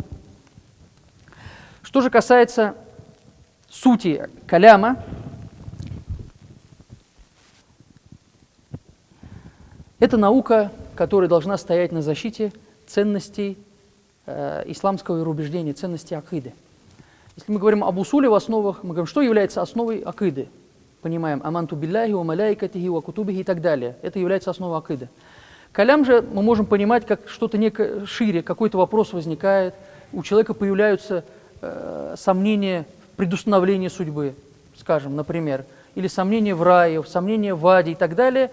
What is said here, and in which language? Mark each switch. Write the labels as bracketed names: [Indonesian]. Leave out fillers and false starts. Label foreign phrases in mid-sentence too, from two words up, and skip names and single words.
[Russian] Что же касается сути каляма, это наука, которая должна стоять на защите ценностей исламского вероубеждения, ценности акиды. Если мы говорим об усуле в основах, мы говорим, что является основой акиды. Понимаем, [Arabic] آمنت بالله وملائكته وكتبه [Russian] и так далее. Это является основой акиды. Калям же мы можем понимать как что-то некое шире, какой-то вопрос возникает, у человека появляются сомнения в предустановлении судьбы, скажем, например, или сомнения в рае, сомнения в аде и так далее.